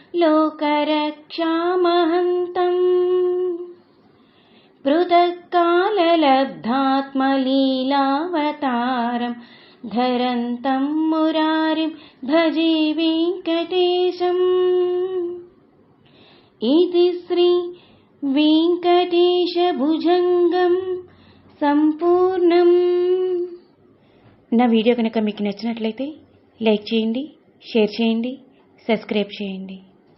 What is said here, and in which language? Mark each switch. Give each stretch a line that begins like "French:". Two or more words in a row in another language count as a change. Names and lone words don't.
Sanskrit: लोकरक्षामहन्तम् पृथक्काललब्धात्मलीलावतारं धरन्तं मुरारिं भजे वेङ्कटेशम् इति श्री वेङ्कटेशभुजङ्गं సంపూర్ణం.
Telugu: నా వీడియో కనుక మీకు నచ్చినట్లయితే లైక్ చేయండి, షేర్ చేయండి, సబ్స్క్రైబ్ చేయండి.